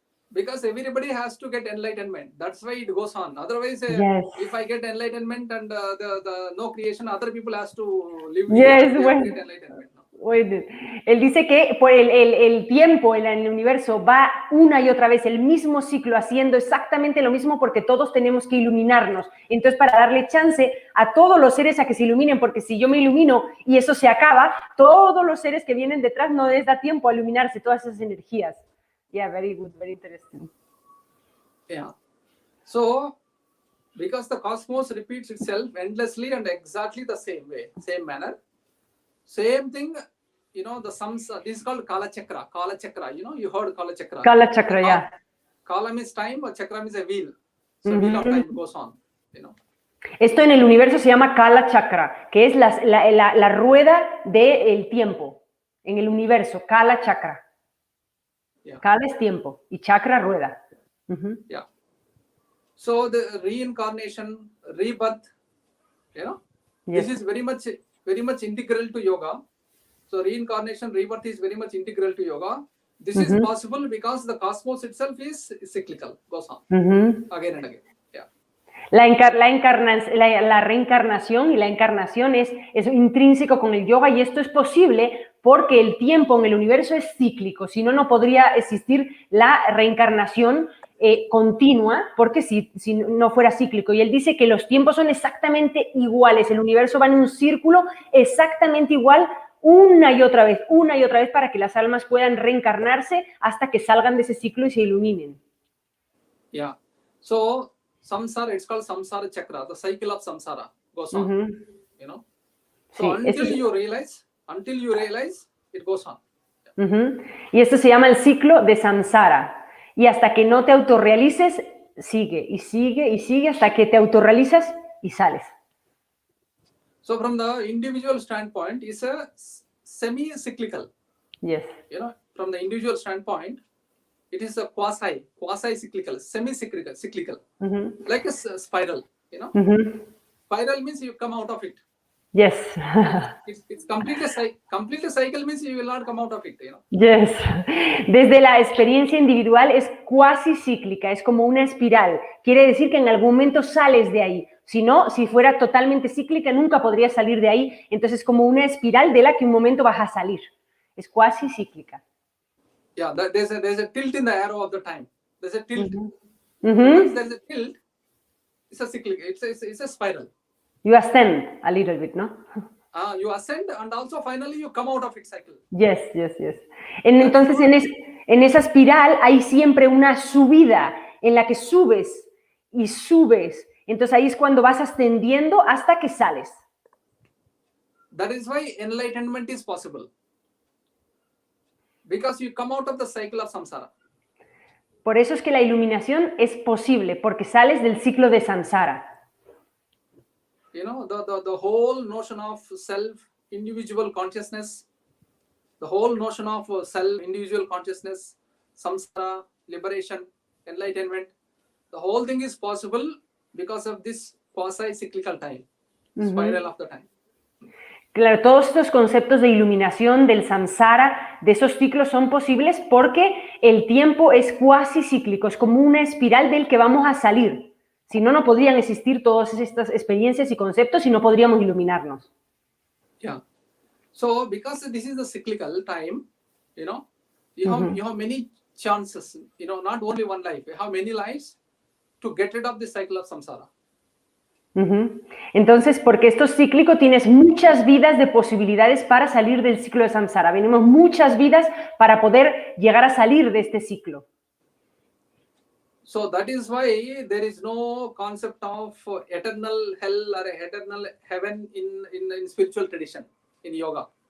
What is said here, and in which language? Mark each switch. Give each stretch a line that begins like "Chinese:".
English: Because everybody has to get enlightenment. That's why it goes on. Otherwise, if I get enlightenment and the no creation, other people has to live with get enlightenment. No?
Spanish: Él dice que por el tiempo en el universo va una y otra vez el mismo ciclo haciendo exactamente lo mismo porque todos tenemos que iluminarnos. Entonces, para darle chance a todos los seres a que se iluminen, porque si yo me ilumino y eso se acaba, todos los seres que vienen detrás no les da tiempo a iluminarse, todas esas energías.
English: Yeah, very good, very interesting. Yeah. So, because the cosmos repeats itself endlessly and exactly the same way, same manner, same thing, the sums, this is called Kala Chakra, you heard Kala Chakra. Kala Chakra, yeah. Kala means time, or Chakra means a wheel. So wheel of time goes on,
Spanish: Esto en el universo se llama Kala Chakra, que es la rueda del tiempo. En el universo, Kala Chakra.
English: Yeah.
Spanish: Kala es tiempo y Chakra rueda.
English: Yeah. So the reincarnation, rebirth, this is very much integral to yoga. So reincarnation, rebirth is very much integral to yoga. This is possible because the cosmos itself is cyclical, goes on again and again. Yeah.
Spanish: La reencarnación y la encarnación es intrínseco con el yoga, y esto es posible porque el tiempo en el universo es cíclico. Si no, no podría existir la reencarnación continua, porque si no fuera cíclico. Y él dice que los tiempos son exactamente iguales. El universo va en un círculo exactamente igual una y otra vez para que las almas puedan reencarnarse hasta que salgan de ese ciclo y se iluminen.
English: Yeah. So samsara, it's called samsara chakra. The cycle of samsara goes on. So
Spanish: Sí,
English: until you realize, it goes on.
Spanish: Y esto se llama el ciclo de samsara. Y hasta que no te autorrealices, sigue y sigue y sigue hasta que te autorrealizas y sales.
English: So from the individual standpoint, it's a semi-cyclical. Yes. From the individual standpoint, it is a quasi-cyclical, semi-cyclical, like a spiral. Spiral means you come out of it. Yes. It's completely cycle means you will not come out of it. Yes.
Spanish: Desde la experiencia individual es cuasi cíclica, es como una espiral. Quiere decir que en algún momento sales de ahí. Si no, si fuera totalmente cíclica, nunca podrías salir de ahí. Entonces es como una espiral de la que un momento vas a salir. Es cuasi cíclica.
English: Yeah, there's a tilt in the arrow of the time. There's a tilt. Once there's a tilt, it's a cyclic. It's a spiral. You ascend a little bit, ¿no? You ascend and also finally you come out of its cycle. Yes.
Spanish: Entonces en esa espiral hay siempre una subida en la que subes y subes. Entonces ahí es cuando vas ascendiendo hasta que sales.
English: That is why enlightenment is possible. Because you come out of the cycle of samsara.
Spanish: Por eso es que la iluminación es posible, porque sales del ciclo de samsara.
English: The whole notion of self-individual consciousness, the whole notion of self-individual consciousness, samsara, liberation, enlightenment, the whole thing is possible because of this quasi-cyclical time, spiral of the time.
Spanish: Claro, todos estos conceptos de iluminación, del samsara, de esos ciclos son posibles porque el tiempo es cuasi cíclico, es como una espiral del que vamos a salir. Si no, no podrían existir todas estas experiencias y conceptos y no podríamos iluminarnos.
English: Yeah. So, because this is the cyclical time, you have many chances, not only one life, you have many lives to get rid of the cycle of samsara.
Spanish: Entonces, porque esto es cíclico, tienes muchas vidas de posibilidades para salir del ciclo de samsara. Venimos muchas vidas para poder llegar a salir de este ciclo.
English: So that is why there is no concept of eternal hell or eternal heaven in spiritual tradition, in yoga.